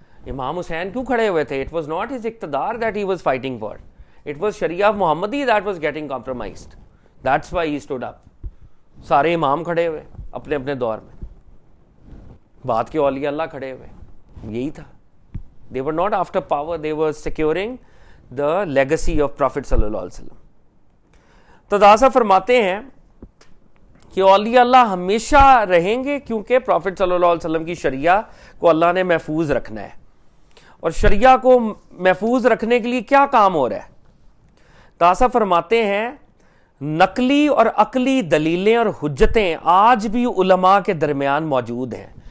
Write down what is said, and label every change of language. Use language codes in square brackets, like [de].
[ur] امام حسین کیوں کھڑے ہوئے تھے؟ [en] It was not his اقتدار that he was fighting for, it was Sharia Muhammadi that was getting compromised, that's why he stood up. [ur] سارے امام کھڑے ہوئے اپنے اپنے دور میں, بعد کے اولیاء اللہ کھڑے ہوئے, یہی تھا. [en] they were not after power, they were securing the legacy of Prophet صلی اللہ علیہ وسلم. [ur] تو داسا فرماتے ہیں کہ اولیاء اللہ ہمیشہ رہیں گے کیونکہ پروفٹ صلی اللہ علیہ وسلم کی شریعہ کو اللہ نے محفوظ رکھنا ہے. اور شریعہ کو محفوظ رکھنے کے لیے کیا کام ہو رہا ہے؟ داسا فرماتے ہیں نقلی اور عقلی دلیلیں اور حجتیں آج بھی علماء کے درمیان موجود ہیں.